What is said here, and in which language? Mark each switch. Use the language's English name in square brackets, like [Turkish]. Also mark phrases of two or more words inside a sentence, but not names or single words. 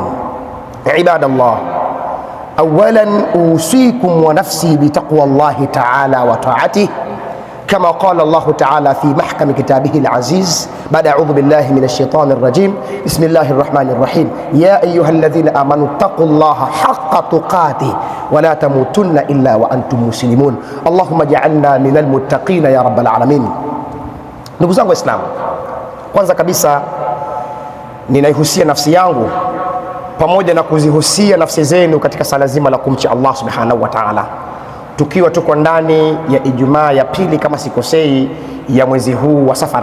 [Arabic] عباد الله، أولا أوصيكم ونفسي بتقوى الله تعالى وطاعته كما قال الله تعالى في محكم كتابه العزيز بعد أعوذ بالله من الشيطان الرجيم. بسم الله الرحمن الرحيم. يا أيها الذين آمنوا اتقوا الله حق تقاته ولا تموتن إلا وأنتم مسلمون. اللهم اجعلنا من المتقين يا رب العالمين. [Swahili] Ndugu zangu Waislamu, kwanza kabisa ninaihusia nafsi yangu pamoja na kuzihusia nafsi zenu katika sala zima la kumcha Allah [Arabic] سبحانه وتعالى, [Swahili] tukiwa tuko ndani ya Ijumaa ya pili kama sikosei ya mwezi huu wa Safar.